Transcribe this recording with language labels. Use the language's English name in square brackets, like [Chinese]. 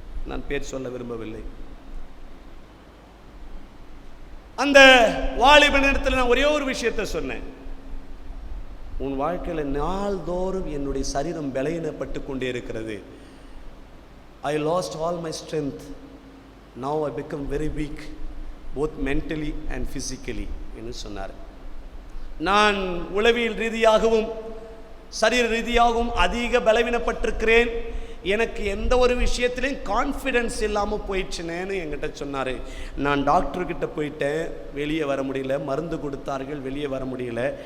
[Tamil] நான் பேர் சொல்ல விரும்பவில்லை. அந்த வாலிபனிடத்தில் நான் ஒரே ஒரு விஷயத்தை சொன்னேன், உன் வாழ்க்கையில் நாள்தோறும் என்னுடைய சரீரம் பலவீனப்பட்டு கொண்டே இருக்கிறது. [English] I lost all my strength. Now I become very weak, both mentally and physically [Tamil] என்று சொன்னார். நான் உளவியல் ரீதியாகவும் சரீர ரீதியாகவும் அதிக பலவீனப்பட்டிருக்கிறேன். எனக்கு எந்த ஒரு விஷயத்திலையும் கான்ஃபிடென்ஸ் இல்லாமல் போயிடுச்சுனேன்னு என்கிட்ட சொன்னார். நான் டாக்டர்கிட்ட போயிட்டேன், வெளியே வர முடியல. மருந்து கொடுத்தார்கள், வெளியே வர முடியல.